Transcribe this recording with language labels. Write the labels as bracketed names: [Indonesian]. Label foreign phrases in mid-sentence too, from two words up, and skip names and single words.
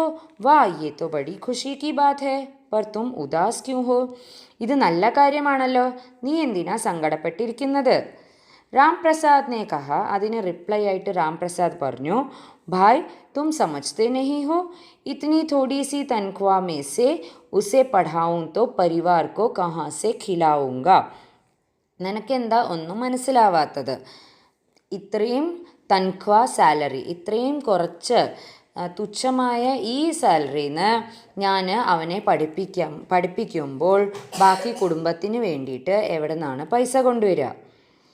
[Hindi] वाह ये तो बड़ी खुशी की बात है. पर तुम उदास क्यों हो. [Malayalam] ഇത് നല്ല കാര്യമാണല്ലോ, നീ എന്തിനാ സങ്കടപ്പെട്ടിരിക്കുന്നത്? [Hindi] राम प्रसाद ने कहा. [Malayalam] അതിന് റിപ്ലൈ ആയിട്ട് രാം പ്രസാദ് പറഞ്ഞു, [Hindi] भाई तुम समझते नहीं हो. इतनी थोड़ी सी तनख्वाह में से उसे पढ़ाऊं तो परिवार को कहाँ से खिलाऊंगा. [Malayalam] നിനക്കെന്താ ഒന്നും മനസ്സിലാവാത്തത്? ഇത്രയും തൻഖ്വാ സാലറി, ഇത്രയും കുറച്ച് തുച്ഛമായ ഈ സാലറിന്ന് ഞാൻ അവനെ പഠിപ്പിക്കുമ്പോൾ ബാക്കി കുടുംബത്തിന് വേണ്ടിയിട്ട് എവിടെ നിന്നാണ് പൈസ കൊണ്ടുവരിക?